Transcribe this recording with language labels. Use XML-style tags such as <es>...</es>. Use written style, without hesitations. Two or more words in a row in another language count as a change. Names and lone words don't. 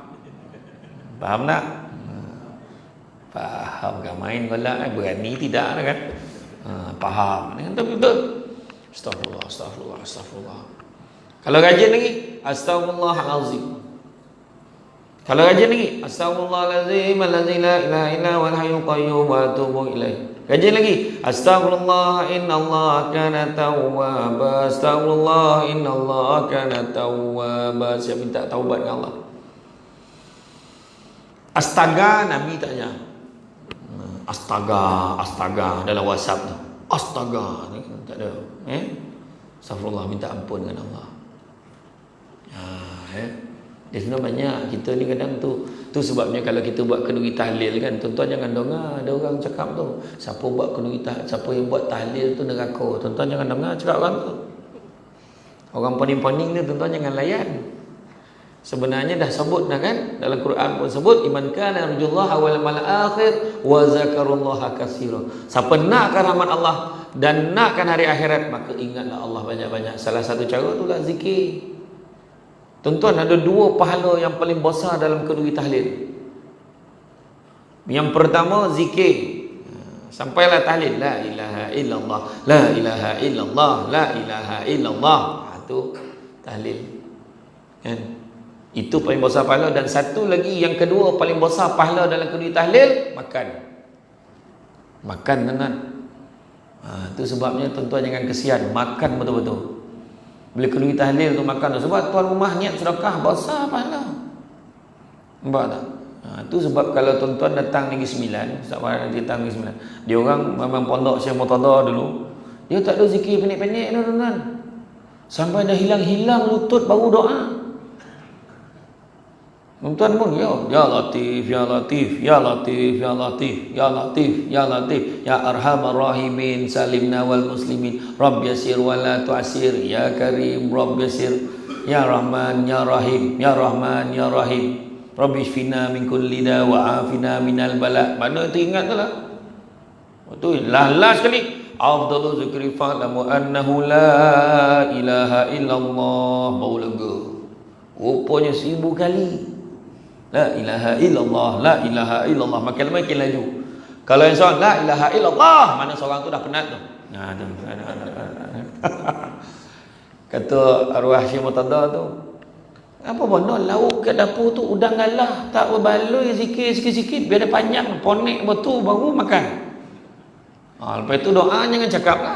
<ms>Faham tak? Faham kan? Main golak berani tidak kan? Faham. Tapi betul. Astagfirullah. Kalau rajin lagi, astagfirullahalazim. Kalau rajin lagi, astagfirullahalazim,</ms> <ar>لا إله إلا هو الحي القيوم وأتوب إليه.</ar> <ms>Rajin lagi,</ms> <ar>أستغفر الله إن الله كان توابا. أستغفر الله إن الله كان توابا.</ar> <ms>Siap minta taubat dengan Allah. Astaga, Nabi tanya. Astaga dalam WhatsApp tu. Astaga ni tak ada. Astagfirullah, minta ampun dengan Allah. Dia sebenarnya banyak kita ni kadang tu sebabnya kalau kita buat kenduri tahlil kan, tuan-tuan jangan dengar ada orang cakap tu, siapa yang buat tahlil tu neraka. Tuan-tuan jangan dengar cakap orang tu. Orang pening-pening ni tuan-tuan jangan layan. Sebenarnya dah sebut dah kan, dalam Quran pun sebut,</ms> <ar>لمن كان يرجو الله واليوم الآخر وذكر الله كثيرا.</ar> <ms>Siapa nakkan rahmat Allah dan nakkan hari akhirat, maka ingatlah Allah banyak-banyak. Salah satu cara itulah zikir. Tuan-tuan, ada 2 pahala yang paling besar dalam kenduri tahlil. Yang pertama zikir. Sampailah tahlil</ms> <ar>لا إله إلا الله لا إله إلا الله لا إله إلا الله.</ar> <ms>Itu tahlil. Kan? Itu paling besar pahala. Dan satu lagi yang kedua paling besar pahala dalam kenduri tahlil, makan dengan. Itu sebabnya tuan-tuan jangan kesian, makan betul-betul. Bila kenduri tahlil tu makan tu, sebab tuan rumah niat sedekah besar pahala. Nampak tak? Itu sebab kalau tuan-tuan datang Negeri Sembilan, Ustaz Farhan nanti datang Negeri Sembilan, dia orang memang pondok Syekh Murtada dulu, dia tak ada zikir pendek-pendek tu tuan-tuan. Sampai dah hilang-hilang lutut baru doa. Tuan-tuan pun</ms> <ar>يا لطيف يا لطيف يا لطيف يا لطيف يا لطيف يا لطيف يا أرحم الراحمين سلمنا والمسلمين رب يسر ولا تعسر يا كريم رب يسر يا رحمن يا رحيم يا رحمن يا رحيم رب اشفنا من كل داء وعافنا من البلاء.</ar> <ms>Mana tu ingat tu lah. Betul lah sekali.</ms> <ar>أفضل الذكر فاعلم أنه لا إله إلا الله.</ar> <ms>Bau lega. Rupanya 1000 kali.</ms> <ar>لا إله إلا الله لا إله إلا الله.</ar> <ms>Makin laju. Kalau yang seorang</ms> <ar>لا إله إلا الله,</ar> <ms>mana seorang tu dah penat tu. Kata arwah Syekh Murtada tu, apa benda lauk kat dapur tu udang galah, tak berbaloi zikir sikit-sikit biar dia panjang, ponek betul baru makan. Lepas tu doa jangan cakap lah.</ms>